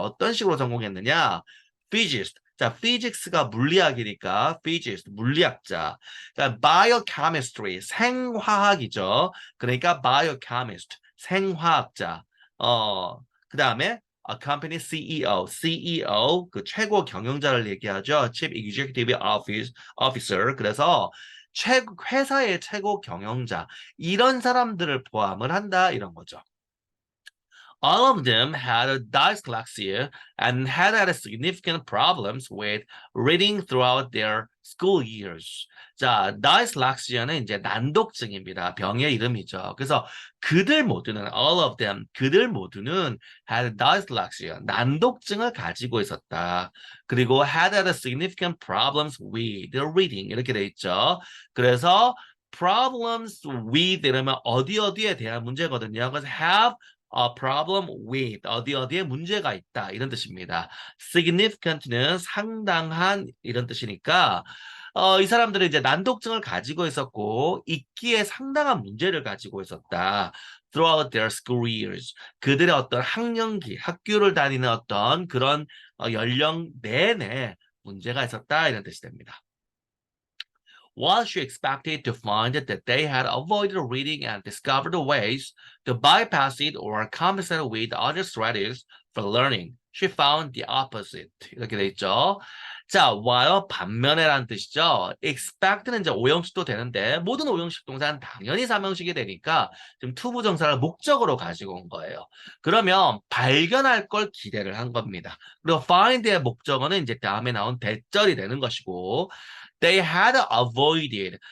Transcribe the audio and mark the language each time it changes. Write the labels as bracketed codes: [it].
[ko] 어떤 식으로 성공했느냐? physicist. 자, physics가 물리학이니까 physicist, 물리학자. 그러니까 biochemistry, 생화학이죠. 그러니까 biochemist, 생화학자. 그 다음에 company CEO, CEO 그 최고 경영자를 얘기하죠. [en] Chief Executive Officer. [ko] 그래서 회사의 최고 경영자 이런 사람들을 포함을 한다 이런 거죠. [en] All of them had dyslexia and had significant problems with reading throughout their school years. [ko] 자, dyslexia는 이제 난독증입니다. 병의 이름이죠. 그래서 그들 모두는 [en] all of them [ko] 그들 모두는 [en] had dyslexia [ko] 난독증을 가지고 있었다. [en] 그리고 had significant problems with their reading [ko] 이렇게 돼 있죠. 그래서 [en] problems with [ko] 이러면 어디 어디에 대한 문제거든요. 그래서 [en] have a problem with [ko] 어디 어디에 문제가 있다 이런 뜻입니다. significant는 상당한 이런 뜻이니까 이 사람들은 이제 난독증을 가지고 있었고 읽기에 상당한 문제를 가지고 있었다. [en] Throughout their school years [ko] 그들의 어떤 학년기 학교를 다니는 어떤 그런 연령 내내 문제가 있었다 이런 뜻이 됩니다. [en] While she expected to find that they had avoided reading and discovered ways to bypass it or compensate with other strategies for learning, she found the opposite. [ko] 이렇게 돼 있죠. 자, while 반면에라는 뜻이죠. expect는 이제 오형식도 되는데 모든 오형식 동사는 당연히 삼형식이 되니까 지금 투부정사를 목적으로 가지고 온 거예요. 그러면 발견할 걸 기대를 한 겁니다. 그리고 find의 목적어는 이제 다음에 나온 대절이 되는 것이고 [en] They had avoided.